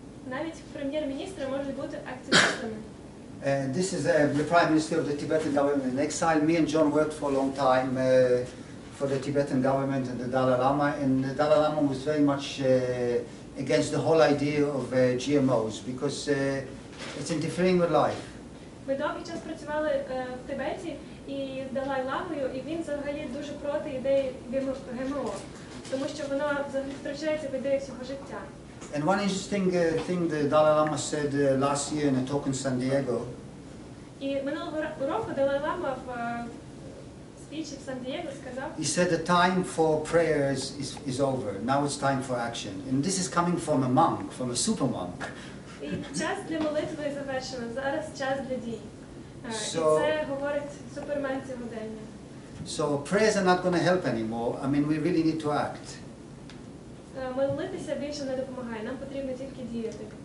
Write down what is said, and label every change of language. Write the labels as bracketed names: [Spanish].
[Ukrainian] Навіть прем'єр-міністри можуть бути активістами. [English] This is the Prime Minister of the Tibetan government in exile. Me and John worked for a long time for the Tibetan government and the Dalai Lama, and the Dalai Lama was very much against the whole idea of GMOs because it's interfering with life. [Ukrainian] Ми довгий час працювали в Тибеті і з Далай-ламою, і він взагалі дуже проти ідеї ГМО, тому що воно взагалі втрачається в ідеї всього життя. [English] And one interesting thing the Dalai Lama said last year in a talk in San Diego. [Ukrainian] І минулого року Далай-лама в спічі в Сан-Дієго сказав. [English] He said the time for prayers is over. Now it's time for action. And this is coming from a monk, from a super monk. [Ukrainian] І час для молитви завершено. Зараз час для дій. І це говорить супермен сьогодення. [English] So prayers are not going to help anymore. I mean, we really need to act. [Ukrainian] Молитися більше не допомагає. Нам потрібно тільки діяти.